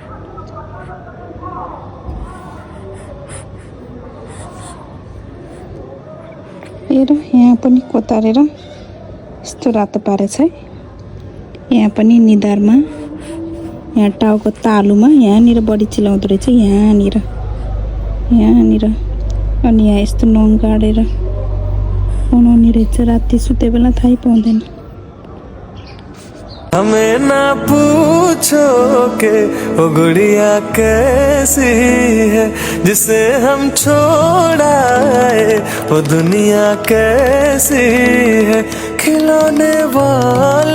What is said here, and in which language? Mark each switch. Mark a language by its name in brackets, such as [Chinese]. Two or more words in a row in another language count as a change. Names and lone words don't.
[Nepali] हेर यहाँ पनि कोतारेर यस्तो रातो पारेछ है। यहाँ पनि निधारमा यहाँ टाउको तालुमा यहाँनिर बढी चिलाउँदो रहेछ, यहाँनिर यहाँनिर। अनि यहाँ यस्तो नङ गाडेर बनाउने रहेछ। राति सुते बेला थाहै पाउँदैन। [Hindi] हमें ना पूछो के वो गुड़िया कैसी है जिसे हम छोड़ाए, वो दुनिया कैसी है खिलौने वाली